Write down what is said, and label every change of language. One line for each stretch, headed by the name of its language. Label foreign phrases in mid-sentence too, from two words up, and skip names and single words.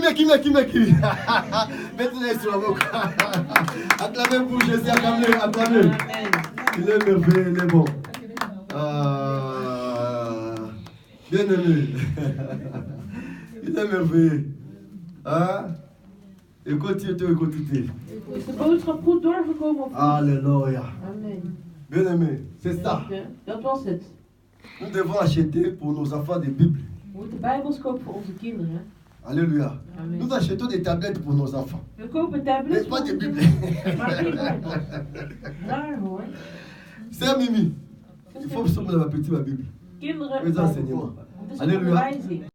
French: Mettez-les sur la bouche. Acclamez pour Jésus, acclamez. Il est merveilleux, il est bon. Bien aimé. Il est merveilleux. Hein? Écoutez.
Dutch: Is de boodschap goed doorgekomen of niet? Alléluia. Amen.
French: Bien aimé, c'est ça.
Dutch: Dat was het.
French: Nous devons acheter pour nos enfants des Bibles.
Dutch: We moeten Bijbels kopen voor onze kinderen. Alléluia. Amen.
French: Nous achetons des tablettes pour nos enfants.
Dutch: We kopen
French: Mais
Dutch: tablets voor
French: pas des
Dutch: onze
French: Bibles.
Dutch: kinderen. Maar geen Bijbel. Raar hoor.
French: C'est Mimi. Il faut que ma petite Bible.
Dutch: Kinderen,
French: Les
Dutch: Bijbel
French: enseignements.
Dutch: kopen. Het is een Alléluia. onderwijzing.